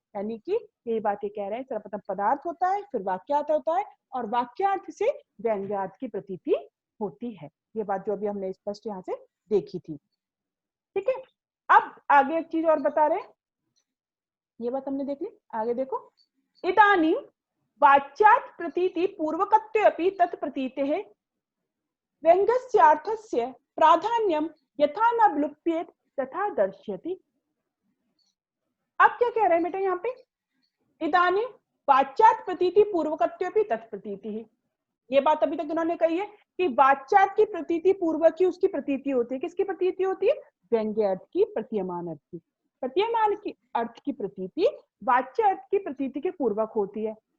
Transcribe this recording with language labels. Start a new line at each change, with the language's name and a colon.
Hindi: यानी कि यही बात ये कह रहे हैं, सर्वप्रथम पदार्थ होता है, फिर वाक्यार्थ होता है और वाक्यार्थ से व्यंग्यार्थ की प्रतीति होती है। ये बात जो अभी हमने स्पष्ट यहाँ से देखी थी। ठीक है, अब आगे एक चीज और बता रहे हैं, ये बात हमने देख ली।
Sanskrit: आगे देखो, इदानीं वाच्यार्थ प्रतीति पूर्वकत्वे अपि तत्प्रतीतेः व्यंग्यस्यार्थस्य प्राधान्यम यथा न विलुप्येत तथा दर्श्यति।
Hindi: अब क्या कह रहे हैं बेटा यहाँ पे,
Sanskrit: इदानीं वाच्यार्थ प्रतीति पूर्वकत्वे अपि तत्प्रतीतिः,
Hindi: ये बात अभी तक इन्होंने कही है कि वाच्यार्थ की प्रतीति पूर्वक ही उसकी प्रतीति होती है। किसकी प्रतीति होती है, व्यंग्य अर्थ की, प्रतीयमान अर्थ की। प्रतीयमान की अर्थ की प्रतीति वाच्य अर्थ की प्रतीति के पूर्वक होती है।